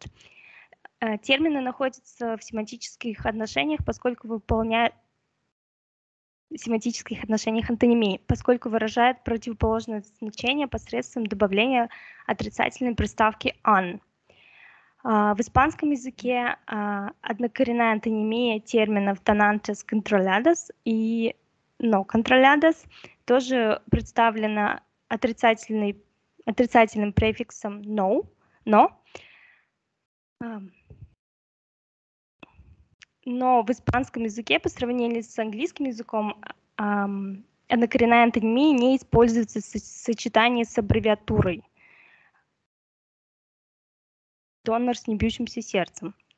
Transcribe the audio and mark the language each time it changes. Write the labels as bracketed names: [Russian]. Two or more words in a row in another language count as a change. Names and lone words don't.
[Russian] Термины находятся в семантических отношениях, семантических отношениях антонимии, поскольку выражают противоположное значение посредством добавления отрицательной приставки un. В испанском языке однокоренная антонимия терминов [Spanish] donantes controlados [Russian] и [Spanish] no controlados [Russian] тоже представлена отрицательным префиксом no. Но в испанском языке по сравнению с английским языком однокоренная антонимия не используется в сочетании с аббревиатурой донор с небьющимся сердцем.